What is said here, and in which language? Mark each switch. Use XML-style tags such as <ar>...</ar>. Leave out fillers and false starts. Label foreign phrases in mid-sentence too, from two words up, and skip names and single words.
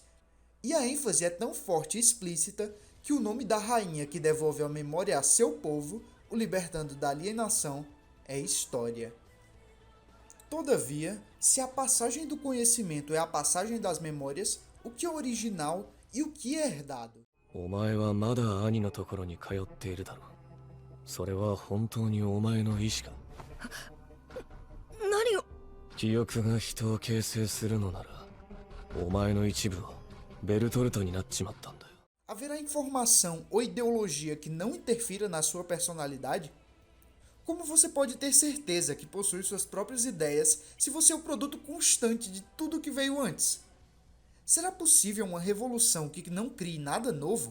<pt>E a ênfase é tão forte e explícita que o nome da rainha que devolve a memória a seu povo, o libertando da alienação, é história. Todavia, se a passagem do conhecimento é a passagem das memórias, o que é original e o que é herdado?</pt> <ja>お前はまだ兄のところに通っているだろう。それは本当にお前の意志か。何を。記憶が人を形成するのなら、お前の一部はベルトルトになっちまったんだよ。</ja> <pt>Haverá informação ou ideologia que não interfira na sua personalidade? Como você pode ter certeza que possui suas próprias ideias se você é o produto constante de tudo que veio antes? Será possível uma revolução que não crie nada novo?</pt>